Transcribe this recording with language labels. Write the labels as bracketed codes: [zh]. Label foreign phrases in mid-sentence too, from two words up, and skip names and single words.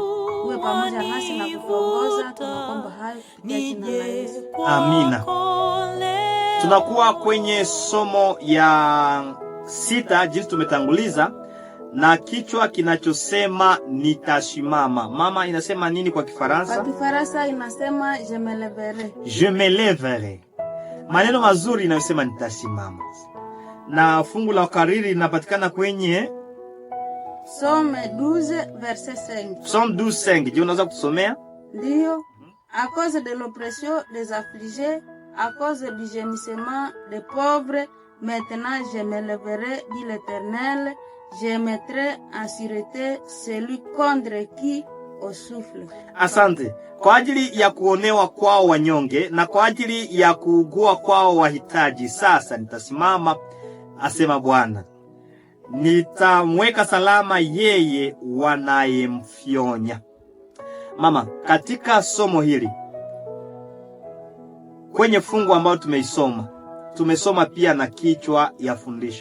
[sw] Uwe pamoja nasi na kutuongoza. Tunakuomba hayo kupitia jina la Yesu. Amina. Tunakuwa kwenye somo ya 6 jinsi tumetanguliza, na kichwa kinachosema nitasimama. Mama, inasema nini kwa Kifaransa? Kwa Kifaransa inasema [fr] je me lèverai. Je me lèverai. [sw] Maneno mazuri inayosema nitasimama. Na fungu la ukariri linapatikana kwenye [fr] Psaume 12 verset 5. Psaume 12:5. Je, [sw] unaweza kutusomea? Ndio. [fr] À cause de l'oppression des affligés, à cause du gémissement des pauvres, maintenant je me lèverai, dit l'Éternel. Je mettrai en sûreté celui contre qui on souffle. [sw] Asante. Kwa ajili ya kuonewa kwao wanyonge na kwa ajili ya kuugua kwao wahitaji, sasa nitasimama, asema Bwana. Nitamweka salama yeye wanayemfyonya. Mama, katika somo hili kwenye fungu ambao tumesoma pia na kichwa ya fundisho.